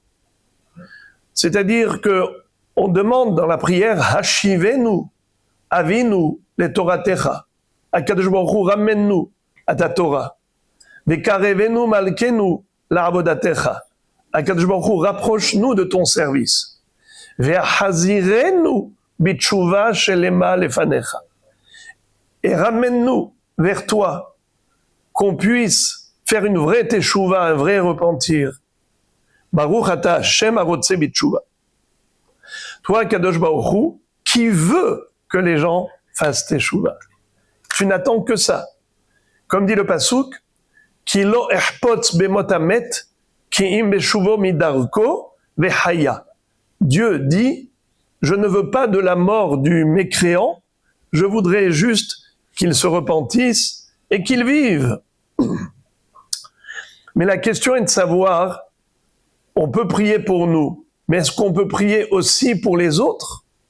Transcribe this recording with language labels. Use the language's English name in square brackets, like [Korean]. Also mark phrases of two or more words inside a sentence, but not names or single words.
[French] C'est-à-dire que on demande dans la prière [Hebrew] השיבנו אבינו לתורתך הקדוש ברוך הוא, [French] ramène-nous à ta Torah, [Hebrew] וקרבנו מלכנו לעבודתך הקדוש ברוך הוא, [French] rapproche-nous de ton service, [Hebrew] והחזירנו בתשובה שלמה לפניך, [French] et ramène-nous vers toi, qu'on puisse faire une vraie teshuva, un vrai repentir. [Hebrew] ברוך אתה ה' הרוצה בתשובה. [French] Toi, Kadosh Baruch Hu, qui veut que les gens fassent teshuva. Tu n'attends que ça. Comme dit le pasuk, [Hebrew] כי לא אחפוץ במות המת, כי אם בשובו מדרכו וחיה. [French] Dieu dit, je ne veux pas de la mort du mécréant, je voudrais juste qu'il se repentisse et qu'il vive. Mais la question est de savoir, on peut prier pour nous, mais est-ce qu'on peut prier aussi pour les autres?